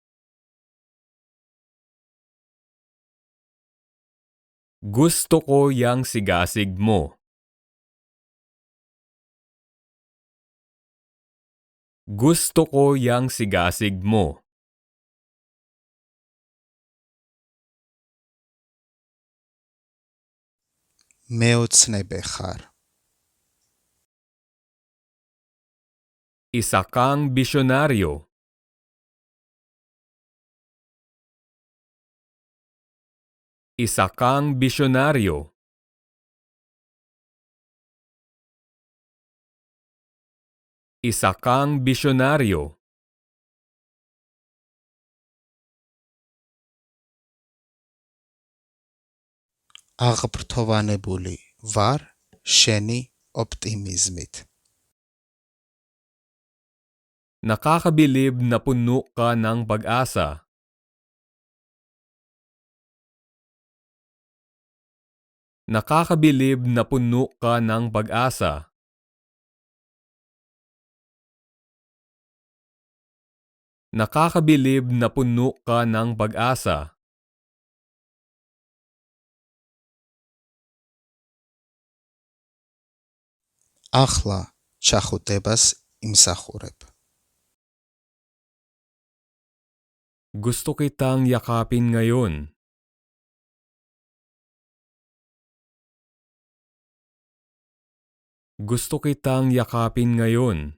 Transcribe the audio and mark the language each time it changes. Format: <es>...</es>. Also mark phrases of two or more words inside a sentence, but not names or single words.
<tl>Gusto ko yung sigasig mo. Gusto ko yung sigasig mo.</tl> <ka>მეოცნებე ხარ.</ka> <tl>Isa kang bisyonaryo. Isa kang bisyonaryo. Isa kang bisyonaryo.</tl> <ka>აღფრთოვანებული ვარ შენი ოპტიმიზმით.</ka> <tl>Nakakabilib na puno ka ng pag-asa. Nakakabilib na puno ka ng pag-asa. Nakakabilib na puno ka ng pag-asa.</tl> <ka>ახლა ჩახუტებას იმსახურებ.</ka> <tl>Gusto kitang yakapin ngayon. Gusto kitang yakapin ngayon.</tl>